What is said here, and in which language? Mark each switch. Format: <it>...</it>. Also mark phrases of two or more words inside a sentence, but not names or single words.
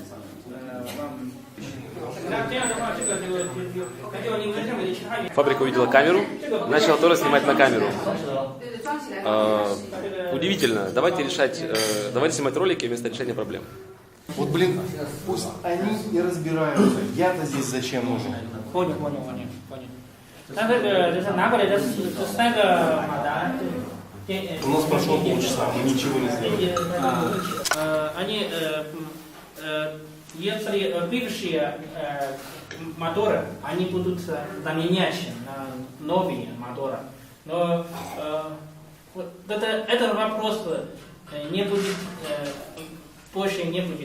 <ru>Фабрика увидела камеру, начала тоже снимать на камеру. Удивительно. Давайте снимать ролики вместо решения проблем. Вот, блин, пусть они и разбираются. Я-то здесь зачем нужен? Понял.</ru> <zh>但这个就是拿过来的是3个马达。</zh> <ru>У нас прошло полчаса, мы ничего не сделали. Они если бывшие моторы, они будут заменять на новые моторы. Но вот этот вопрос не будет, больше не будет.</ru>